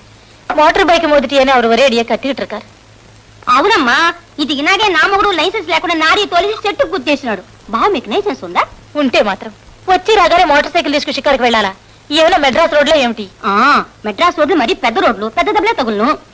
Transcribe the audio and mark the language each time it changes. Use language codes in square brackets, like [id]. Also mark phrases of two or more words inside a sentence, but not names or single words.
[ta] மோட்டார் பைக் மோதிட்டேன்னு அவர் ஒரே அடியா கத்திக்கிட்டு இருக்காரு. [te] అవునమ్మా, ఇది ఇలాగే నా మొగుడు లైసెన్స్ లేకుండా నారీ తోలిసి చెట్టు గుద్దేసినాడు. బావ మీకు లైసెన్స్ ఉందా? ఉంటే మాత్రం వచ్చి రాగానే మోటార్ సైకిల్ తీసుకు షికారుకు వెళ్ళాలా? ఏమైనా మెడ్రాస్ రోడ్ లో ఏమిటి? మెడ్రాస్ రోడ్లు మరి పెద్ద రోడ్లు, పెద్ద దెబ్బలే తగులును.